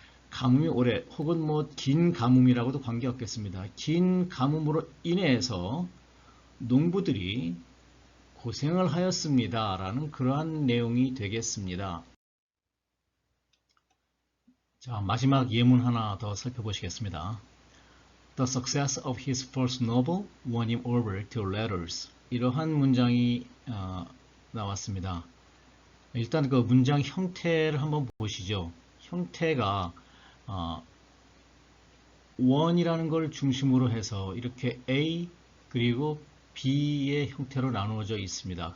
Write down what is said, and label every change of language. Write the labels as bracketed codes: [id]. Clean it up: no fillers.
[ko] 가뭄이 오래 혹은 뭐 긴 가뭄이라고도 관계없겠습니다. 긴 가뭄으로 인해서 농부들이 고생을 하였습니다. 라는 그러한 내용이 되겠습니다. 자, 마지막 예문 하나 더 살펴보시겠습니다. [en] The success of his first novel won him over to letters. [ko] 이러한 문장이 나왔습니다. 일단 그 문장 형태를 한번 보시죠. 형태가 원이라는 걸 중심으로 해서 이렇게 A 그리고 B의 형태로 나누어져 있습니다.